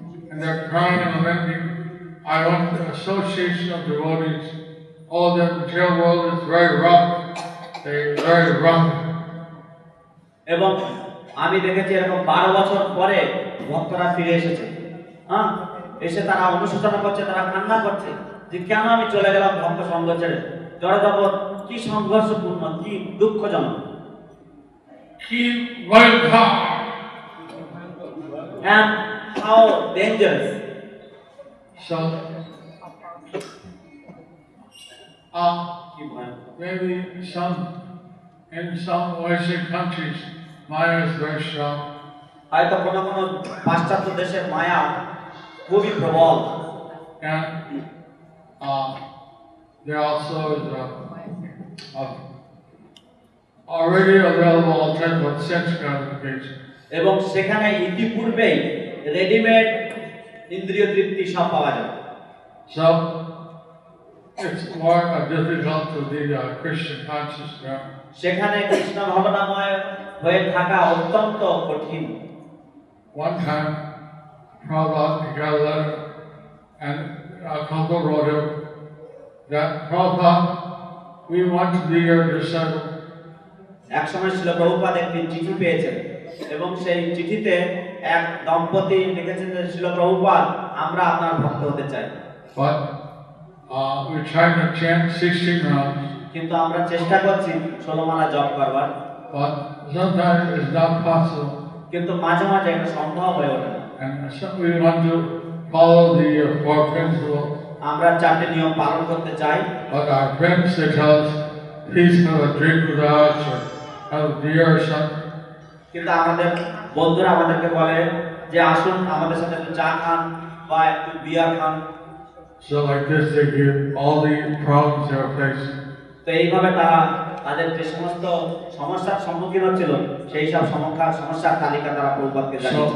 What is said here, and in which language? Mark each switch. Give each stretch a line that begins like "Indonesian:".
English: And they're crying and lamenting. I want the association of devotees. All the material world is very rough. They're very rough.
Bangla: এবং আমি দেখেছি এরকম 12 বছর পরে ভক্তরা ফিরে এসেছে। এসে তারা অনুশোচনা করছে, তারা কান্না করছে যে কেন আমি চলে গেলাম ভক্ত সঙ্গ ছেড়ে। জড়জগৎ কি সংঘর্ষপূর্ণ, কি দুঃখজনক।
English: Keep right calm. And how dangerous. So,
Bangla: কি ভয়ানক।
English: maybe in some Western countries, Maya is very strong.
Bangla: হয়তো কোনো কোনো পাশ্চাত্য দেশের মায়া খুবই প্রবল,
English: And there also is already available alternative sense gratification.
Bangla: এবং সেখানে ইতিপূর্বেই রেডিমেড ইন্দ্রিয় তৃপ্তি সব পাওয়া যায়।
English: So it's more difficult to be Christian conscious there.
Bangla: সেখানে কৃষ্ণ ভাবনাময় হয়ে থাকা অত্যন্ত কঠিন।
English: One time, Prabhupada got a letter, and a couple wrote him that Prabhupada, we want to be your disciple.
Bangla: এক সময় ছিল প্রভুপাদ একটি চিঠি পেয়েছেন এবং সেই চিঠিতে এক দম্পতি লিখেছেন যে ছিল প্রভুপাদ, আমরা আপনার ভক্ত হতে চাই।
English: But We tried to chant 16 rounds,
Bangla: কিন্তু আমরা চেষ্টা করছি 16 মালা জপ করবার,
English: but sometimes it's not possible.
Bangla: কিন্তু মাঝে মাঝে এটা সম্ভব হয়ে ওঠে না।
English: And so we want to follow the four principles,
Bangla: আমরা 4টি নিয়ম পালন করতে চাই,
English: but our friends they tell us, please have a drink with us or have a beer or something.
Bangla: কিন্তু আমাদের বন্ধুরা আমাদেরকে বলে যে আসুন আমাদের সাথে একটু চা খান বা একটু বিয়ার খান।
English: So like this they give all the problems they're facing.
Bangla: তো এইভাবে তারা তাদের যে সমস্ত সমস্যার সম্মুখীন হচ্ছিল সেই সব সমস্যার তালিকা তারা প্রভুপাদকে জানিয়েছে।